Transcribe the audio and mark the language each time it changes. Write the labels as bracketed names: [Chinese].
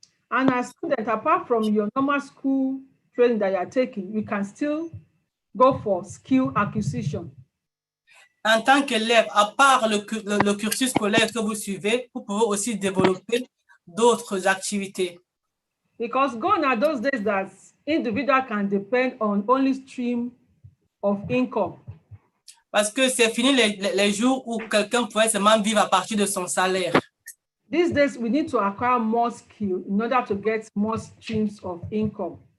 [English] And as students, apart from your normal school training that you are taking, you can still go for skill acquisition. [French] En tant qu'élève, à part le cursus scolaire que vous suivez, vous pouvez aussi développer d'autres activités. [English] Because gone are those days that individual can depend on only stream of income. [French] Parce que c'est fini les jours où quelqu'un pouvait seulement vivre à partir de son salaire. [English] These days, we need to acquire more skill in order to get more streams of income.